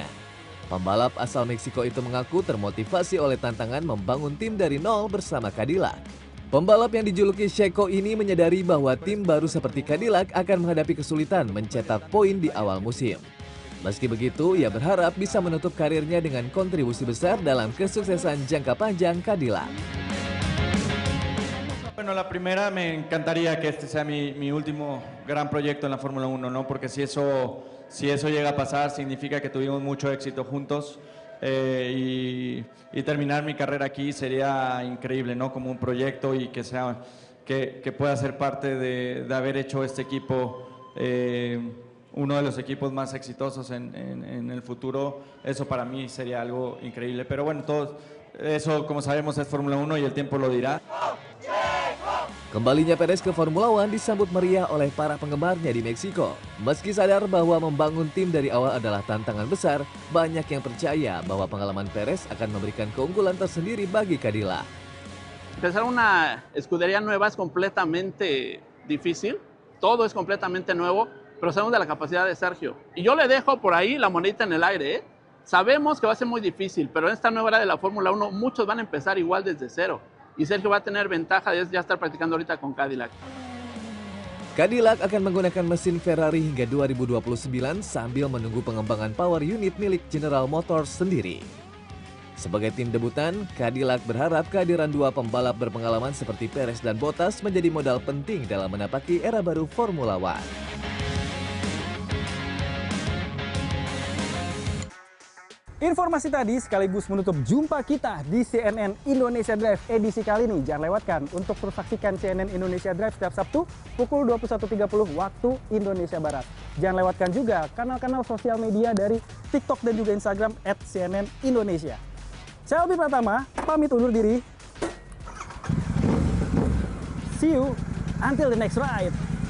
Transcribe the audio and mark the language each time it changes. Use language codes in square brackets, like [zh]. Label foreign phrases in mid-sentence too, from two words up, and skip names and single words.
[id] Pembalap asal Meksiko itu mengaku termotivasi oleh tantangan membangun tim dari nol bersama Cadillac. Pembalap yang dijuluki Checo ini menyadari bahwa tim baru seperti Cadillac akan menghadapi kesulitan mencetak poin di awal musim. Meski begitu, ia berharap bisa menutup karirnya dengan kontribusi besar dalam kesuksesan jangka panjang Cadillac. [es] Bueno, la primera me encantaría que este sea mi último gran proyecto en la Fórmula 1, ¿no? Porque si eso llega a pasar, significa que tuvimos mucho éxito juntos. Y terminar mi carrera aquí sería increíble, ¿no? Como un proyecto y que pueda ser parte de haber hecho este equipo uno de los equipos más exitosos en el futuro. Eso para mí sería algo increíble. Pero bueno, todo eso, como sabemos, es Fórmula 1 y el tiempo lo dirá. [id] Kembalinya Perez ke Formula One disambut meriah oleh para penggemarnya di Meksiko. Meski sadar bahwa membangun tim dari awal adalah tantangan besar, banyak yang percaya bahwa pengalaman Perez akan memberikan keunggulan tersendiri bagi Cadillac. [es] Empezar una escudería nueva es completamente difícil, todo es completamente nuevo, pero sabemos de la capacidad de Sergio. Y yo le dejo por ahí la monedita en el aire, ¿eh? Sabemos que va a ser muy difícil, pero en esta nueva era de la Fórmula 1 muchos van a empezar igual desde cero. Y Sergio va a tener ventaja de ya estar practicando ahorita con Cadillac. [id] Cadillac akan menggunakan mesin Ferrari hingga 2029 sambil menunggu pengembangan [en] power unit [id] milik General Motors sendiri. Sebagai tim debutan, Cadillac berharap kehadiran dua pembalap berpengalaman seperti Perez dan Bottas menjadi modal penting dalam menapaki era baru Formula One. Informasi tadi sekaligus menutup jumpa kita di CNN Indonesia Drive edisi kali ini. Jangan lewatkan untuk terus saksikan CNN Indonesia Drive setiap Sabtu pukul 21.30 waktu Indonesia Barat. Jangan lewatkan juga kanal-kanal sosial media dari TikTok dan juga Instagram @CNN Indonesia. Saya Albi Pratama, pamit undur diri. [en] See you until the next ride.